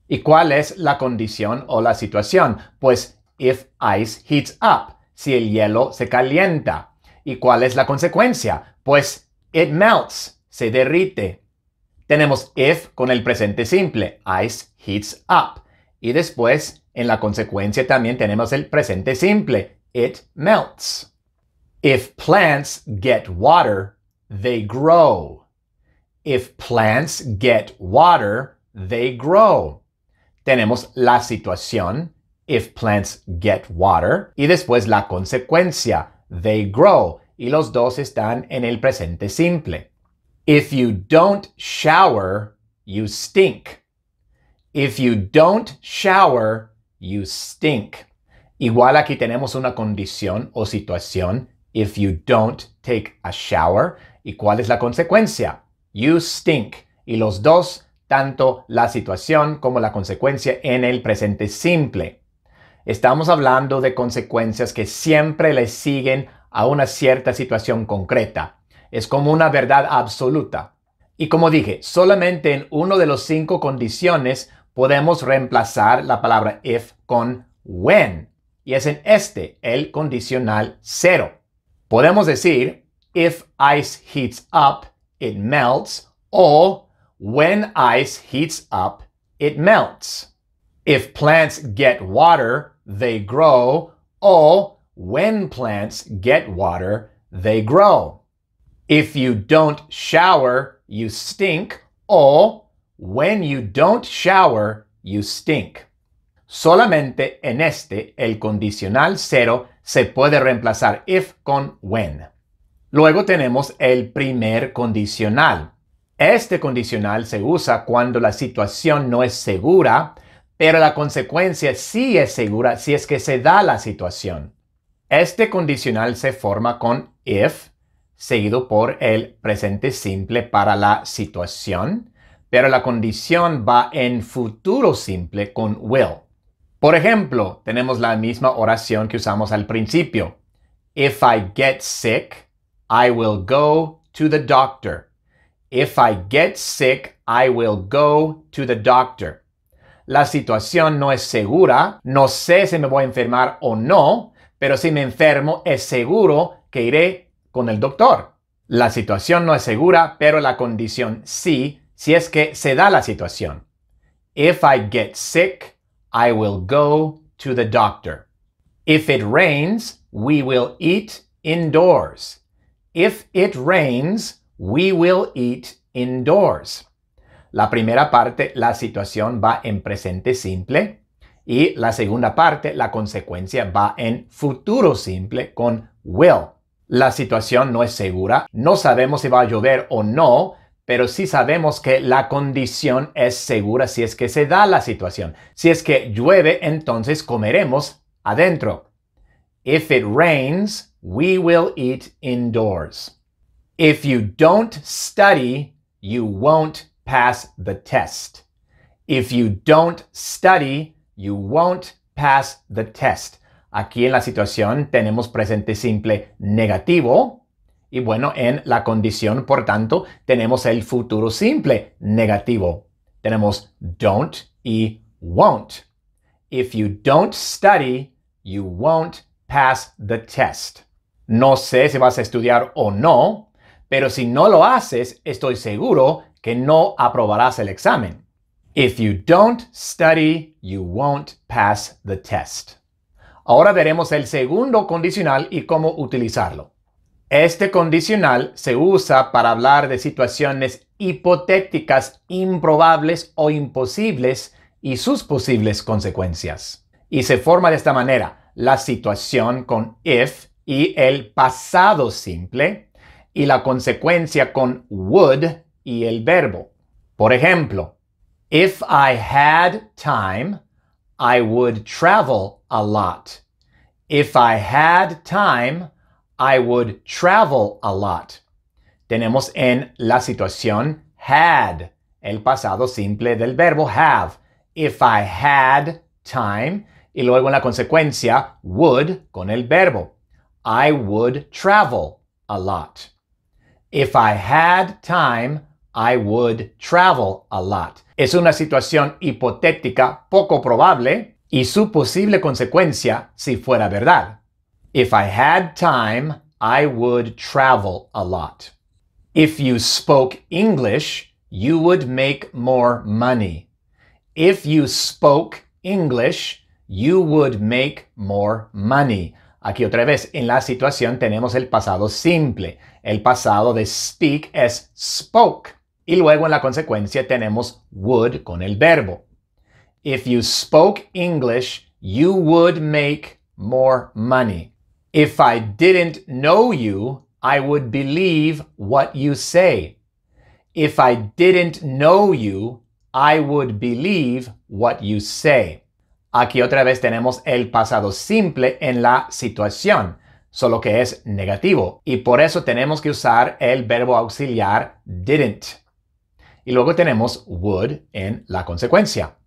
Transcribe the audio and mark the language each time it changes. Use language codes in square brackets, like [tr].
[es] ¿Y cuál es la condición o la situación? Pues [en] if ice heats up, [es] si el hielo se calienta. ¿Y cuál es la consecuencia? Pues [en] it melts, [es] se derrite. Tenemos if con el presente simple, [en] ice heats up. [es] Y después, en la consecuencia también tenemos el presente simple, [en] it melts. If plants get water, they grow. If plants get water, they grow. [es] Tenemos la situación, [en] if plants get water, [es] y después la consecuencia, [en] they grow, [es] y los dos están en el presente simple. [en] If you don't shower, you stink. If you don't shower, you stink. [es] Igual aquí tenemos una condición o situación, [en] if you don't take a shower. [es] ¿Y cuál es la consecuencia? [en] You stink. [es] Y los dos, tanto la situación como la consecuencia en el presente simple. Estamos hablando de consecuencias que siempre le siguen a una cierta situación concreta. Es como una verdad absoluta. Y como dije, solamente en uno de los 5 condiciones podemos reemplazar la palabra if con when. y es en este el condicional cero. Podemos decir, [en] if ice heats up, it melts, o when ice heats up, it melts. If plants get water, they grow, o when plants get water, they grow. If you don't shower, you stink, o when you don't shower, you stink. [es] Solamente en este, el condicional cero se puede reemplazar if con when. Luego tenemos el primer condicional. Este condicional se usa cuando la situación no es segura, pero la consecuencia sí es segura si es que se da la situación. Este condicional se forma con if, seguido por el presente simple para la situación, pero la condición va en futuro simple con will. Por ejemplo, tenemos la misma oración que usamos al principio. [en] If I get sick, I will go to the doctor. If I get sick, I will go to the doctor. [es] La situación no es segura, no sé si me voy a enfermar o no, pero si me enfermo es seguro que iré con el doctor. La situación no es segura, pero la condición sí, si es que se da la situación. [en] If I get sick, I will go to the doctor. If it rains, we will eat indoors. If it rains, we will eat indoors. [es] La primera parte, la situación va en presente simple y la segunda parte, la consecuencia va en futuro simple con will. La situación no es segura, no sabemos si va a llover o no, pero sí sabemos que la condición es segura si es que se da la situación. Si es que llueve, entonces comeremos adentro. [en] If it rains, we will eat indoors. If you don't study, you won't pass the test. If you don't study, you won't pass the test. [es] Aquí en la situación tenemos presente simple negativo y bueno, en la condición, por tanto, tenemos el futuro simple negativo. Tenemos don't y won't. [en] If you don't study, you won't pass the test. [es] No sé si vas a estudiar o no, pero si no lo haces, estoy seguro que no aprobarás el examen. [en] If you don't study, you won't pass the test. [es] Ahora veremos el segundo condicional y cómo utilizarlo. Este condicional se usa para hablar de situaciones hipotéticas, improbables o imposibles y sus posibles consecuencias. Y se forma de esta manera: la situación con if y el pasado simple y la consecuencia con would y el verbo. Por ejemplo, [en] if I had time, I would travel a lot. If I had time, I would travel a lot. [es] Tenemos en la situación had, el pasado simple del verbo have. [en] If I had time, [es] y luego en la consecuencia would con el verbo. [en] I would travel a lot. If I had time, I would travel a lot. [es] Es una situación hipotética poco probable y su posible consecuencia si fuera verdad. [en] If I had time, I would travel a lot. If you spoke English, you would make more money. If you spoke English, you would make more money. [es] Aquí otra vez, en la situación tenemos el pasado simple. El pasado de speak es spoke. Y luego en la consecuencia tenemos would con el verbo. [en] If you spoke English, you would make more money. If I didn't know you, I would believe what you say. If I didn't know you, I would believe what you say. [es] Aquí otra vez tenemos el pasado simple en la situación, solo que es negativo. Y por eso tenemos que usar el verbo auxiliar didn't. Y luego tenemos would en la consecuencia.